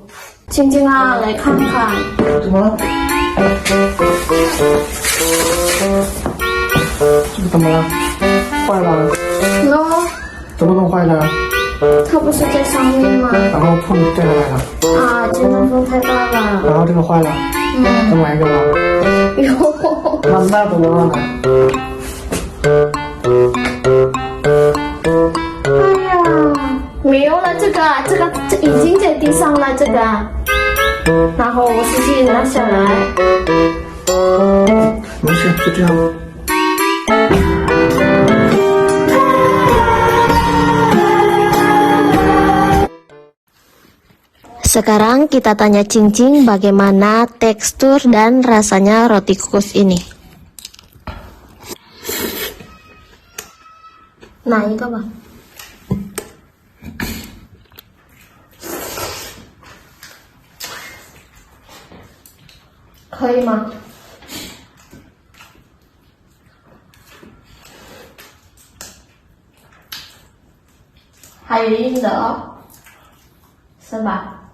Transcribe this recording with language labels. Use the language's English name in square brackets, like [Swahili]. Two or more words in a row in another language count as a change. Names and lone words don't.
[Chinese] Cincin 啊，来看看。怎么了？这个怎么了？坏了？喏，怎么弄坏的？它不是在上面吗？然后碰掉下来了，啊，这个风太大了。然后这个坏了，再买一个吧。哟，那怎么办呢？哎呀，没有了，这已经在地上了，这个。然后我自己拿下来。没事，就这样。 [Indonesian] Sekarang kita tanya Cincin bagaimana tekstur dan rasanya roti kukus ini. Nah, itu apa? [Chinese] Koi吗？还有硬的哦，是吧？